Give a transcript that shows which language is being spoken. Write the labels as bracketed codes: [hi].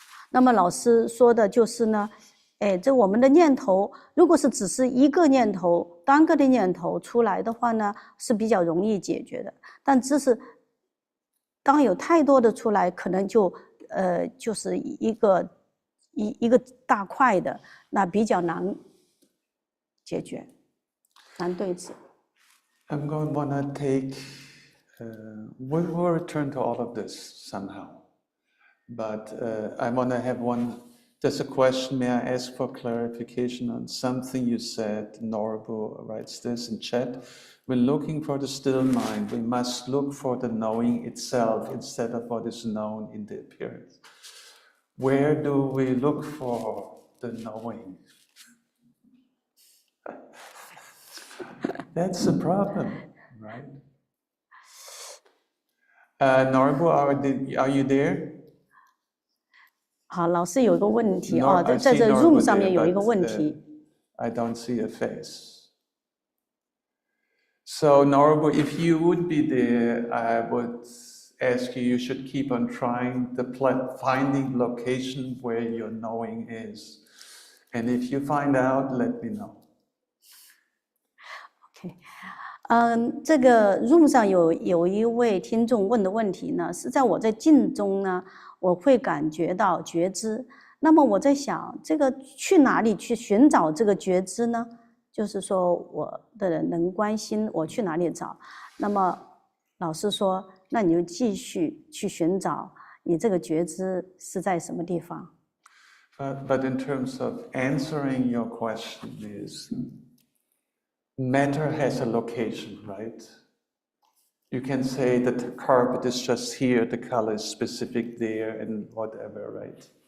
[zh] 那么老师说的就是呢，这我们的念头，如果是只是一个念头，单个的念头出来的话呢，是比较容易解决的。但只是当有太多的出来，可能就是一个大块的，那比较难解决，难对治。 [en] I'm going to wanna take. We will return to all of this somehow, but I want to have one. There's a question. May I ask for clarification on something you said? Norbu writes this in chat. When looking for the still mind, we must look for the knowing itself instead of what is known in the appearance. Where do we look for the knowing? That's the problem, right? Norbu, are you there? [zh] 好，老师有一个问题哦，在这 Zoom 上面有一个问题。 [en] I don't see a face. So Norbu, if you would be there, I would ask you, you should keep on trying finding location where your knowing is. And if you find out, let me know. [zh] OK， 这个 Room 上有一位听众问的问题呢，是在我在静中呢，我会感觉到觉知。那么我在想，这个去哪里去寻找这个觉知呢？就是说我的能观心，我去哪里找？那么老师说，那你就继续去寻找你这个觉知是在什么地方。 [en] But in terms of answering your question is, matter has a location, right? You can say that the carpet is just here, the color is specific there, and whatever, right?